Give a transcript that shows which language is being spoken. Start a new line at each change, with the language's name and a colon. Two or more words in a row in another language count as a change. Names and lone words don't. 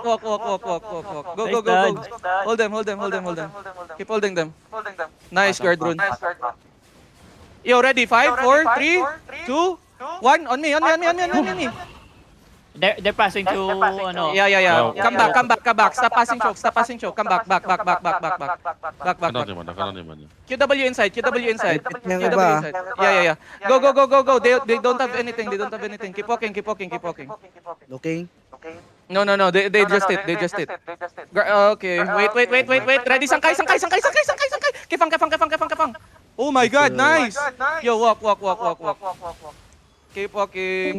English: Go. Hold them. Keep holding them. Nice, guard rune. Yo, ready? 5, 4, 3, 2, 1. On me. They're passing to ano. Yeah. Wow. Come back. Stop passing choke. Come back. Back.
Chinese: 看到你们了，看到你们了。
English: QW inside. QW inside.
Filipino: Yung iba.
English: Yeah. Go. They don't have anything. Keep walking. Looking. No. They just hit. Okay. Wait. Ready? Sangkay. Kefang. Oh my God, nice. Yo, walk. Keep walking.